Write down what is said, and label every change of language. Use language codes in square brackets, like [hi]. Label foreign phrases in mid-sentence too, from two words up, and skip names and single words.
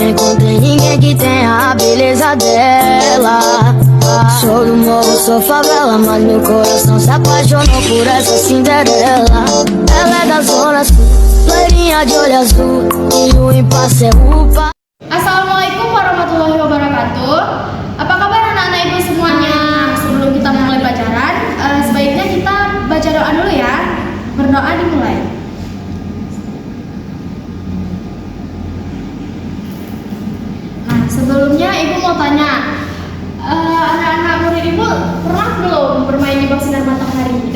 [pt] não tem ninguém que tenha a beleza dela. Sou do morro, sou favela, mas meu coração se apaixonou por essa Cinderela. Ela é da zona sul, loirinha de olho azul, e o impasse é upa. [ar] السلام عليكم ورحمة الله وبركاته. [id] Apa kabar anak-anak ibu semuanya? Sebelum kita mulai pelajaran, sebaiknya kita baca doa dulu ya. Berdoa dimulai. Nah, sebelumnya ibu mau tanya, anak-anak murid ibu pernah belum bermain di bawah sinar matahari?